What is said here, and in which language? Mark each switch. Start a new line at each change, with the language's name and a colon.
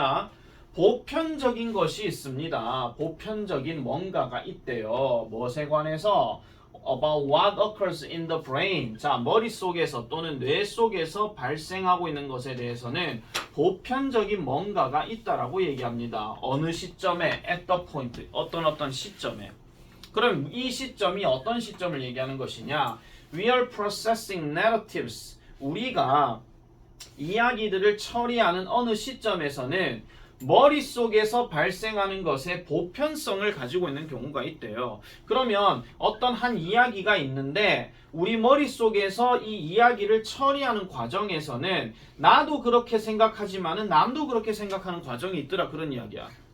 Korean: 자, 보편적인 것이 있습니다. 보편적인 뭔가가 있대요. 무엇에 관해서?
English: About what occurs in the brain.
Korean: 자, 머릿속에서 또는 뇌 속에서 발생하고 있는 것에 대해서는 보편적인 뭔가가 있다라고 얘기합니다. 어느 시점에?
English: At the point.
Korean: 어떤 시점에. 그럼 이 시점이 어떤 시점을 얘기하는 것이냐?
English: We are processing narratives.
Korean: 우리가 이야기들을 처리하는 어느 시점에서는 머릿속에서 발생하는 것의 보편성을 가지고 있는 경우가 있대요. 그러면 어떤 한 이야기가 있는데 우리 머릿속에서 이 이야기를 처리하는 과정에서는 나도 그렇게 생각하지만은 남도 그렇게 생각하는 과정이 있더라, 그런 이야기야.